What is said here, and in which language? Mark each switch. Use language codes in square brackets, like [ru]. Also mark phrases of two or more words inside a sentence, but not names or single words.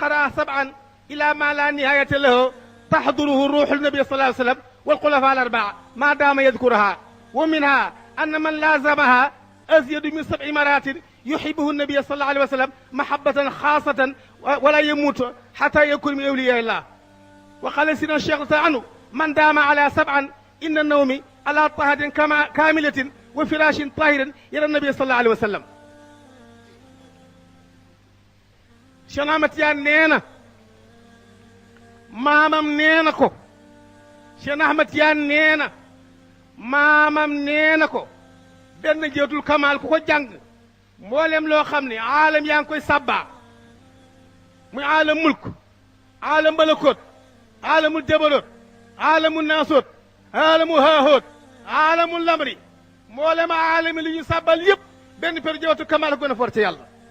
[ar] قرأ 7 إلى ما لا نهاية له تحضره روح النبي صلى الله عليه وسلم والخلفاء 4 ما دام يذكرها ومنها أن من لازمها أزيد من 7 مرات يحبه النبي صلى الله عليه وسلم محبة خاصة ولا يموت حتى يكون من أولياء الله وقال سيدنا الشيخ عنه من دام على 7 إن النوم على طهر كاملة وفراش طاهر إلى النبي صلى الله عليه وسلم [wo] Cheikh Ahmad Tijaan nee na maamam nee na ko Cheikh Ahmad Tijaan nee na maamam nee na ko benn jawtul kamaal ku ko jàng mboolem loo xam ne aalam yaa ngi koy sabbaa muy [ar] عالم الملك عالم الملكوت عالم الجبروت عالم الناسوت عالم اللاهوت عالم الأمر [wo] mboolem aalami li ñu sabbal yëpp benn per jawtu kamaal ko gën a for ci yàlla